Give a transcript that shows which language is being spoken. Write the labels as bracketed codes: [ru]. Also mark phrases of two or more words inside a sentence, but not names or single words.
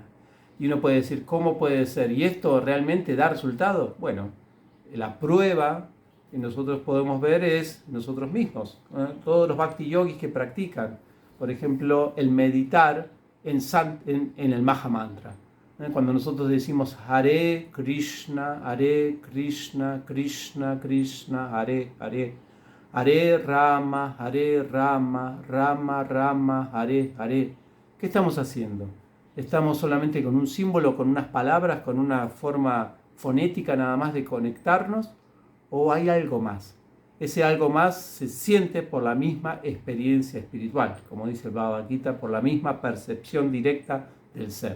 [es] Y uno puede decir, ¿cómo puede ser? ¿Y esto realmente da resultado? Bueno, la prueba que nosotros podemos ver es nosotros mismos. Todos los bhakti yogis que practican, por ejemplo, el meditar en el Maha Mantra. Cuando nosotros decimos [sa] Hare Krishna, Krishna Krishna, Hare Hare, Hare Rama, Rama Rama, Hare Hare, [es] ¿qué estamos haciendo? ¿Estamos solamente con un símbolo, con unas palabras, con una forma fonética nada más de conectarnos? ¿O hay algo más? Ese algo más se siente por la misma experiencia espiritual, como dice el Bhagavad Gita, por la misma percepción directa del ser.